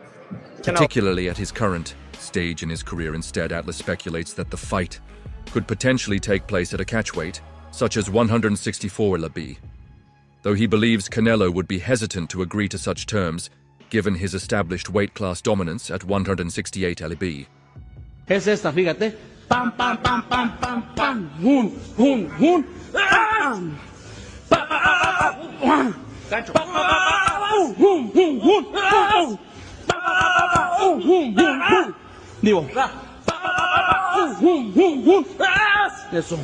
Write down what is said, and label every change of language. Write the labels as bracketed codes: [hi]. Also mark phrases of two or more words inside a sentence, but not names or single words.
[en] Particularly at his current stage in his career, instead, Atlas speculates that the fight could potentially take place at a catchweight, such as 164 lb. Though he believes Canelo would be hesitant to agree to such terms, given his established weight class dominance at 168 lb. [es] Es esta, fíjate. Pam, pam, pam, pam, pam, pam. Hun, hun, hun. Gancho. Hun, hun, hun. Digo. Hun, hun, hun. Eso.